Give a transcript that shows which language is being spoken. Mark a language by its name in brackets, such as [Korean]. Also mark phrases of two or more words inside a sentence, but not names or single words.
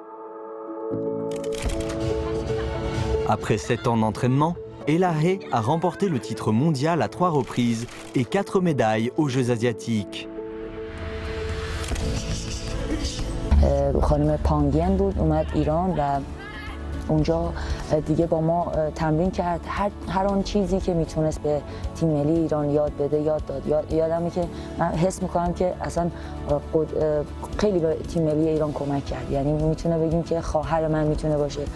[French] Après 7 ans d'entraînement, Elahe a remporté le titre mondial à 3 reprises et 4 médailles aux Jeux asiatiques. [Persian] خانم پانگین بود اومد ایران و اونجا دیگه با ما تمرین کرد هر آن چیزی که میتونست به تیم ملی ایران یاد بده یاد داد. یادمه که من حس میکنم که اصلا خیلی به تیم ملی ایران کمک کرد یعنی میتونه بگیم که خواهر من میتونه باشه.